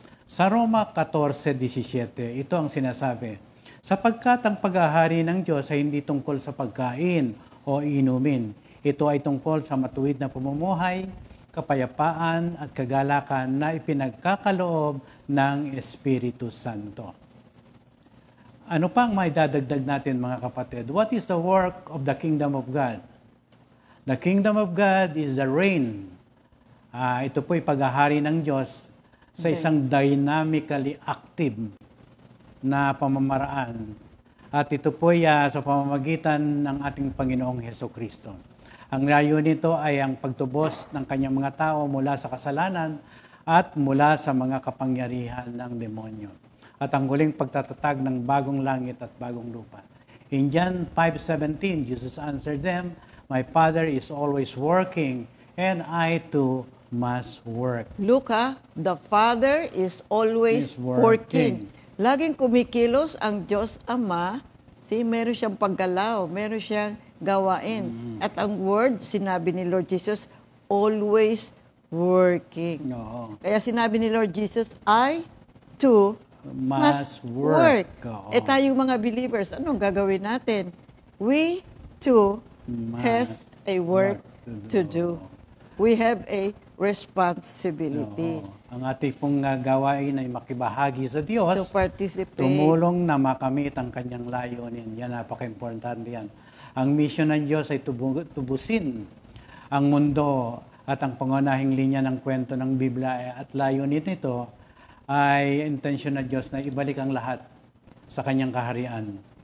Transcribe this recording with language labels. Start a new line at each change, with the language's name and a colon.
Filipino: Sa Roma 14:17, ito ang sinasabi, sapagkat ang paghahari ng Diyos ay hindi tungkol sa pagkain o inumin. Ito ay tungkol sa matuwid na pamumuhay, kapayapaan at kagalakan na ipinagkakaloob ng Espiritu Santo. Ano pang may dadagdag natin, mga kapatid?
English: What is the work of the kingdom of God? The kingdom of God is the reign.
Filipino: Ito po'y paghahari ng Diyos sa isang
English: dynamically active
Filipino: na pamamaraan. At ito po'y sa pamamagitan ng ating Panginoong Hesukristo. Ang layo nito ay ang pagtubos ng kanyang mga tao mula sa kasalanan at mula sa mga kapangyarihan ng demonyo. At ang huling pagtatatag ng bagong langit at bagong lupa.
English: In John 5:17, Jesus answered them, my Father is always working and I too must work. Luka, the Father is always working.
Filipino: Laging kumikilos ang Diyos Ama. Meron siyang paggalaw, meron siyang gawain. At ang word, sinabi ni Lord Jesus,
English: always working.
Filipino: No. Kaya sinabi ni
English: Lord Jesus, I too must work.
Filipino: Tayong mga believers, anong gagawin natin?
English: We too has a work to do. We have a responsibility.
Filipino: Ang ating pong gawain ay makibahagi sa Diyos.
English: To participate.
Filipino: Tumulong na makamit ang kanyang layunin. Yan, napaka-importante yan. Ang mission ng Diyos ay tubusin ang mundo at ang pangunahing linya ng kwento ng Biblia at layunin nito ay intensyon ng Diyos na ibalik ang lahat sa kanyang kaharian.